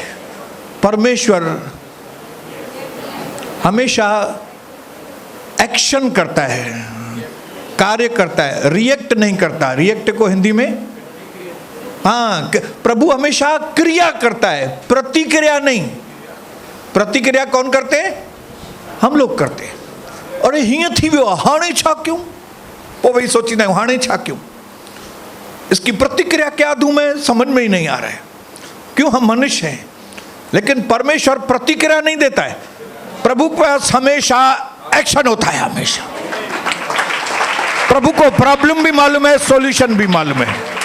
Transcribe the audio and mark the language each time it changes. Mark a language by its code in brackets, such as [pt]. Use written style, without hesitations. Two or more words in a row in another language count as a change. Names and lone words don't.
[hi] परमेश्वर हमेशा एक्शन करता है, कार्य करता है, रिएक्ट नहीं करता। रिएक्ट को हिंदी में, हाँ, प्रभु हमेशा क्रिया करता है, प्रतिक्रिया नहीं। प्रतिक्रिया कौन करते हैं? हम लोग करते हैं। [sd] अरे हिय थी वो हाणे छा क्यों, [hi] वो वही सोचना है [sd] हाणे छा क्यों, [hi] इसकी प्रतिक्रिया क्या दूं मैं, समझ में ही नहीं आ रहा है। क्यों? हम मनुष्य हैं। लेकिन परमेश्वर प्रतिक्रिया नहीं देता है, प्रभु के पास हमेशा एक्शन होता है। हमेशा प्रभु को प्रॉब्लम भी मालूम है, सॉल्यूशन भी मालूम है।